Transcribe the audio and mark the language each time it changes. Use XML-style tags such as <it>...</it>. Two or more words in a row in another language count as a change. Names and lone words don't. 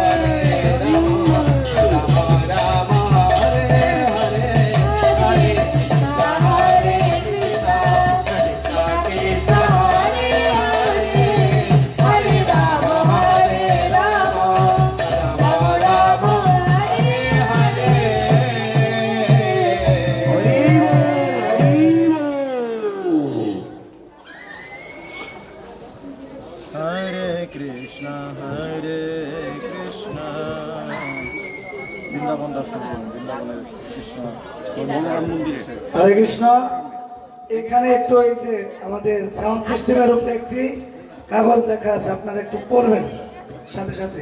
<sa>Rama Rama, Hare Hare, Hare Krishna, Krishna Krishna, Hare Hare, Hare Rama, Rama Rama, Hare Hare. Hare Krishna,</sa> <bn>বৃন্দাবন দর্শন করুন, বৃন্দাবনের কৃষ্ণ মনোরম মন্দিরে। হরে কৃষ্ণ। এখানে একটু এই যে আমাদের সাউন্ড সিস্টেমের উপরে একটি কাগজ লেখা আছে, আপনারা একটু পড়বেন সাথে সাথে।</bn>